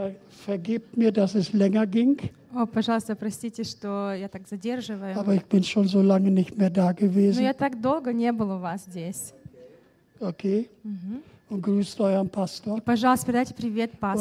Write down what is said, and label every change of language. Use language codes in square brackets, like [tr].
[de] Vergebt mir, dass es länger ging. [ru] О, пожалуйста, простите, что я так задерживаю. [de] Aber ich bin schon so lange nicht mehr da gewesen. [ru] Но я так долго не был у вас здесь. [de] Okay. Mm-hmm. Und grüßt euren Pastor. [ru] И, пожалуйста, передайте привет пастору.